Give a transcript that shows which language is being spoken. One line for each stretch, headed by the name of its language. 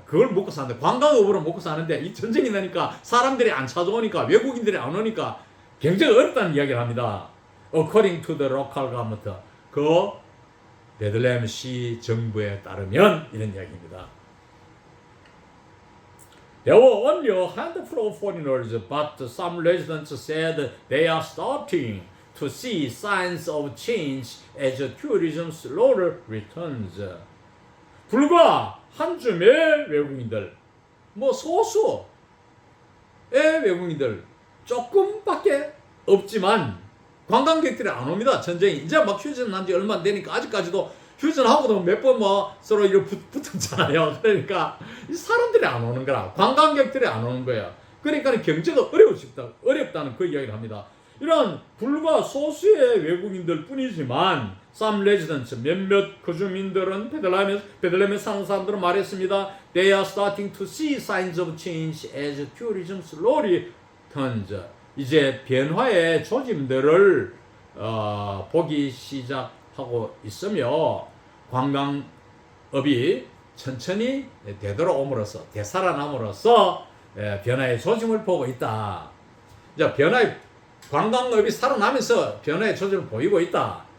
Korean: 그걸 먹고 사는데 관광업으로 먹고 사는데 이 전쟁이 나니까 사람들이 안 찾아오니까 외국인들이 안 오니까 굉장히 어렵다는 이야기를 합니다.
English: According to the local government
Korean: 그 베들레헴 시 정부에 따르면 이런 이야기입니다.
English: There were only a handful of foreigners, but some residents said they are starting to see signs of change as tourism slowly returns.
Korean: 불과 한 줌의 외국인들, 뭐 소수의 외국인들 조금밖에 없지만 관광객들이 안 옵니다. 전쟁이 이제 막 휴전 난지 얼마 안 되니까 아직까지도 휴전하고도 몇 번 뭐 서로 이렇게 붙었잖아요. 그러니까 이 사람들이 안 오는 거라 관광객들이 안 오는 거예요. 그러니까 경제가 어렵다는 그 이야기를 합니다. 이런 불과 소수의 외국인들 뿐이지만
English: some residents
Korean: 몇몇 거주민들은 베들레헴에 사는 사람들은 말했습니다.
English: They are starting to see signs of change as tourism slowly turns.
Korean: 이제 변화의 조짐들을 보기 시작하고 있으며 관광업이 천천히 되돌아옴으로써 되살아남으로써 변화의 조짐을 보고 있다. 이제 관광업이 살아나면서 변화의 조짐을 보이고 있다.